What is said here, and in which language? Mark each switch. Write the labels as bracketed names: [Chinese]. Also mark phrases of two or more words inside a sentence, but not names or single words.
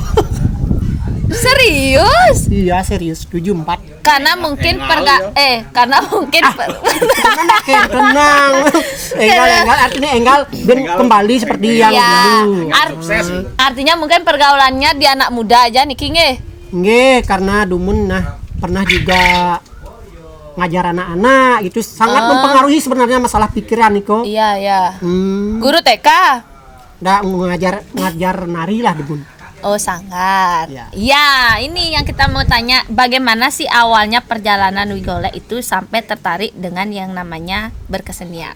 [Indonesian] serius? Iya serius 74. Karena mungkin karena mungkin Tenang. Enggal artinya enggal ben kembali seperti yang dulu. Artinya mungkin pergaulannya di anak muda aja [Balinese] niki nggih. Nggih, [Indonesian] karena Dumun pernah juga ngajar anak-anak itu sangat mempengaruhi sebenarnya masalah pikiran niko. Iya. Guru TK. Nggak ngajar nari lah Dumun. Oh sangat. Ya. Ya, ini yang kita mau tanya, bagaimana sih awalnya perjalanan Wigolek itu sampai tertarik dengan yang namanya berkesenian?